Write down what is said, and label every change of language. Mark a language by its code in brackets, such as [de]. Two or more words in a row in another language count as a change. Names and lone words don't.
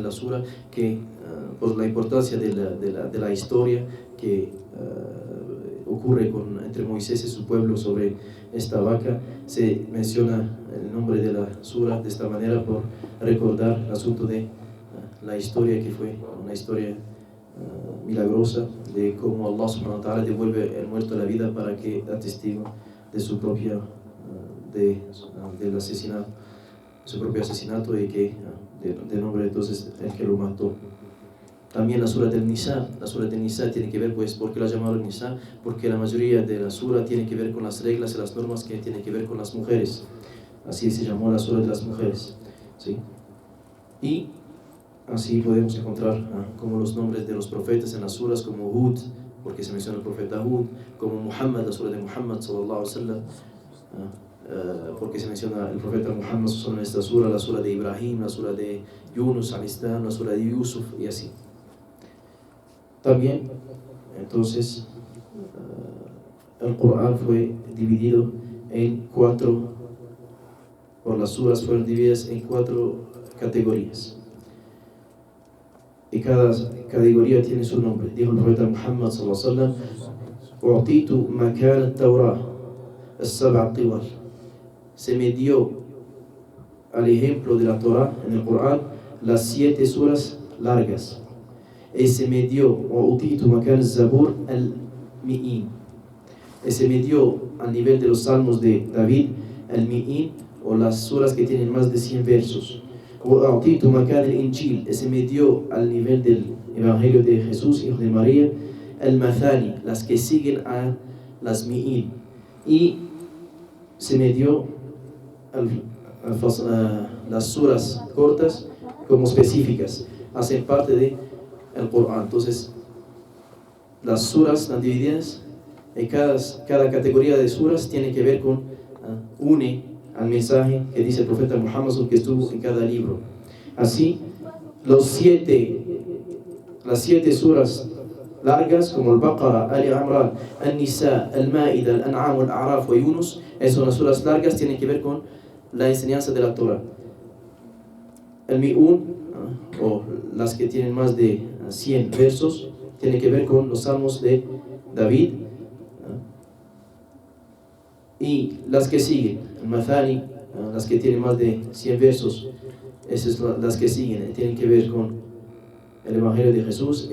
[es] la sura, que por la importancia de la historia que ocurre entre Moisés y su pueblo sobre esta vaca, se menciona el nombre de la sura de esta manera por recordar el asunto de la historia, que fue una historia milagrosa de cómo Allah [ar] سبحانه وتعالى [es] devuelve el muerto a la vida para que da testigo de su propia del asesinato, su propio asesinato, y que de nombre entonces el que lo mató. También la sura del Nisa tiene que ver, pues, ¿por qué la llamaron Nisa? Porque la mayoría de la sura tiene que ver con las reglas y las normas que tienen que ver con las mujeres. Así se llamó la sura de las mujeres, ¿sí? Y así podemos encontrar como los nombres de los profetas en las suras, como Hud, porque se menciona el profeta Hud, como Muhammad, la sura de Muhammad [ar] صلى الله عليه وسلم, [es] porque se menciona el profeta Muhammad en esta sura, la sura de Ibrahim, la sura de Yunus al-Islam, la sura de Yusuf, y así. También, entonces, el Corán fue dividido en 4, por las suras fueron divididas en 4 categorías. Y cada categoría tiene su nombre. Dijo el profeta Muhammad [ar] صلى الله عليه وسلم: "أعطيت مكان التوراة السبع الطوال". [es] Se me dio al ejemplo de la Torah en el Corán las 7 suras largas. Y se me dio [ar] "أعطيت مكان الزبور المئين". [es] Y se me dio al nivel de los salmos de David al-Mi'in, o las suras que tienen más de 100 versos. [ar] وأعطيت مكان الإنجيل, [es] se me dio al nivel del Evangelio de Jesús, hijo de María, al-Mathani, las que siguen a las Mi'in. Y se me dio las suras cortas como específicas, hacen parte del Corán. Entonces, las suras están divididas y cada categoría de suras tiene que ver con une al mensaje que dice el profeta Muhammad, que estuvo en cada libro. Así, las 7 suras largas, como el Baqara, Ali Imran, An-Nisa, Al-Ma'ida, Al-An'am, Al-A'raf y Yunus, son las suras largas, tienen que ver con la enseñanza de la Torah. El Mi'un, o las que tienen más de 100 versos, tienen que ver con los salmos de David. Y las que siguen, el Mathani, las que tienen más de 100 versos, esas son las que siguen, tienen que ver con el Evangelio de Jesús.